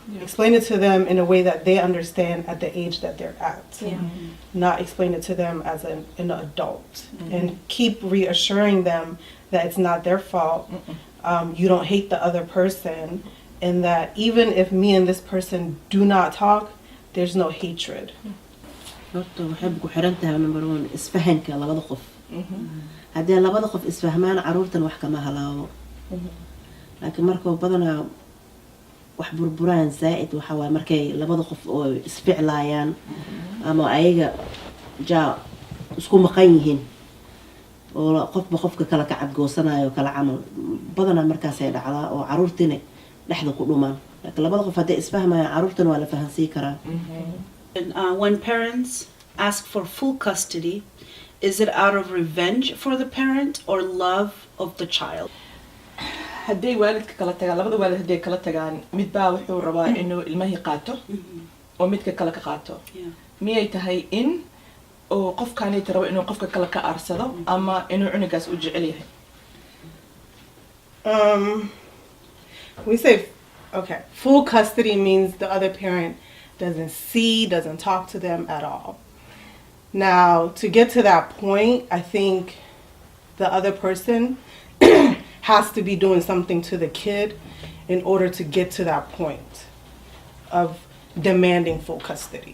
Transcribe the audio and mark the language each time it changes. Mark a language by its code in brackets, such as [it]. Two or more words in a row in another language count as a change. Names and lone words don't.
[en] Explain it to them in a way that they understand at the age that they're at. Not explain it to them as an adult. And keep reassuring them that it's not their fault. You don't hate the other person. And that even if me and this person do not talk, there's no hatred. [so] horta waxay ku xiran tahay number 1 isfahanka labada qof haddii labada qof isfahmaan caruurtan wax kama halaabo laakiin markoo badanaa wax burburaan zaid waxa way markay labada qof oo isficlaayaan ama ayaga isku maqan yihiin oo qofba qofka kala ka cadgoosanayo kala camal badana markaas ay dhacdaa oo caruurtina dhexda ku dhumaan laakiin labada qof haday isfahmayaan caruurtana waa la fahansiin karaa. [en] When parents ask for full custody, is it out of revenge for the parent or love of the child? [so] hadday waalidka kala tagaan labada waalid hadday kala tagaan mid baa wuxuu rabaa inuu ilmahii qaato oo midka kale ka qaato miyay tahay in oo qofkaanay rabo inuu qofka kale ka aarsado ama inuu cunugaas u jecel yahay? [en] We say, okay, full custody means the other parent doesn't talk to them at all. Now, to get to that point, I think the other person has to be doing something to the kid in order to get to that point of demanding full custody.